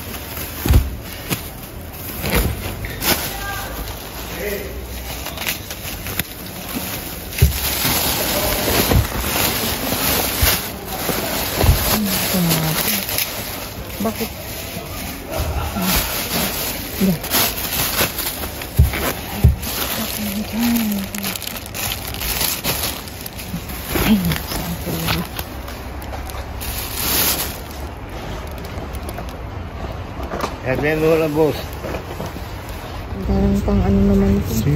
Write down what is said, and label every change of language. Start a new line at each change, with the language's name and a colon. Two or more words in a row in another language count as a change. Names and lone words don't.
Filipino: Bakit? Yan. Ay, saan ko yun?
Spanish: Haciendo la voz.
Filipino: Parang pang ano naman ito.